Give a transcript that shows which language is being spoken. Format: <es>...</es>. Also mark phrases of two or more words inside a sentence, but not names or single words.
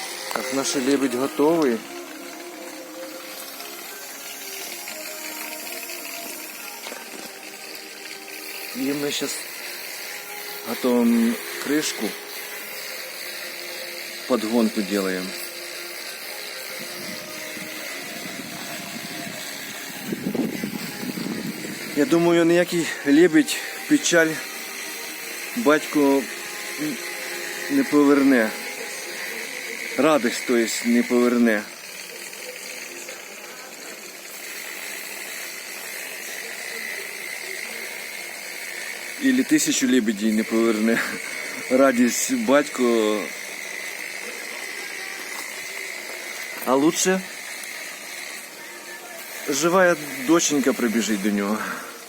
<uk>Так, наш лебедь готовий.</uk> <ru>И мы сейчас готовим крышку, подгонку делаем.</ru> <uk>Я думаю, ніякий лебедь печаль батько не поверне.</uk> <ru>Радость, то есть,</ru> <uk>не поверне.</uk> <ru>Ілі 1000 лебедей</ru> <uk>не поверне. Радість батько.</uk> <ru>А лучше живая доченька</ru> <uk>прибіжить до нього.</uk>